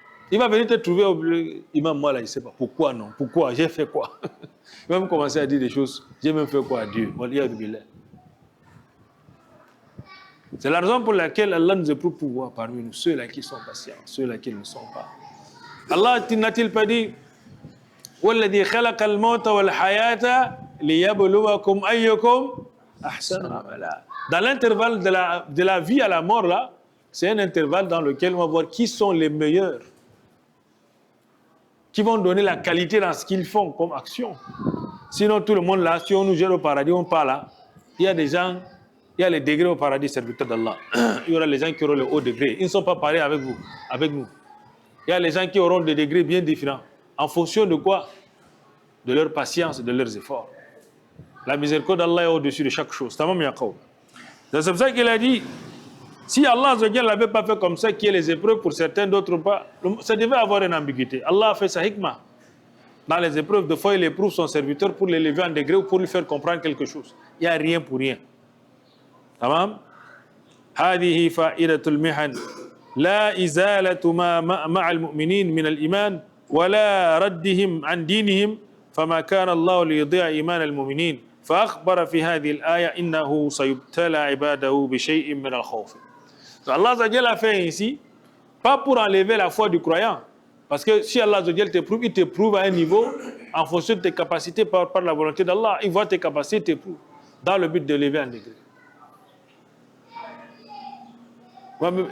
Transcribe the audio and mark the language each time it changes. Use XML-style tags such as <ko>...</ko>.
<fr>Il va venir te trouver, imam, moi là, je ne sais pas. Pourquoi non? Pourquoi? J'ai fait quoi? Il va me commencer à dire des choses. J'ai même fait quoi à Dieu? C'est la raison pour laquelle Allah nous éprouve pouvoir parmi nous, ceux-là qui sont patients, ceux-là qui ne le sont pas. Allah n'a-t-il pas dit</fr> <ar>وَالَّذِي خَلَقَ الْمَوْتَ وَالْحَيَاةَ لِيَبْلُوَكُمْ أَيُّكُمْ أَحْسَنُ عَمَلًا.</ar> <fr>Dans l'intervalle de la vie à la mort, là, c'est un intervalle dans lequel on va voir qui sont les meilleurs, qui vont donner la qualité dans ce qu'ils font comme action. Sinon, tout le monde là, si on nous jette au paradis, on part là. Il y a des gens, il y a les degrés au paradis, serviteurs d'Allah. Il y aura les gens qui auront le haut degré. Ils ne sont pas pareils avec vous, avec nous. Il y a les gens qui auront des degrés bien différents. En fonction de quoi? De leur patience et de leurs efforts. La miséricorde d'Allah est au-dessus de chaque chose. C'est pour ça qu'il a dit, si Allah ne l'avait pas fait comme ça, qu'il y ait les épreuves pour certains, d'autres pas, ça devait avoir une ambiguïté. Allah a fait sa hikmah. Dans les épreuves, de fois, il éprouve son serviteur pour l'élever en degré ou pour lui faire comprendre quelque chose. Il n'y a rien pour rien. Tamam?</fr> <ar>هذه فائدة المحن لا إزالة ما مع المؤمنين من الإيمان ولا ردهم عن دينهم فما كان الله ليضيع إيمان المؤمنين فأخبر في هذه الآية إنه سيبتلى عباده بشيء من الخوف.</ar> <fr>Allah a fait ici, pas pour enlever la foi du croyant, parce que si Allah t'éprouve, il t'éprouve à un niveau en fonction de tes capacités par la volonté d'Allah. Il voit tes capacités, il t'éprouve dans le but de lever un degré.</fr>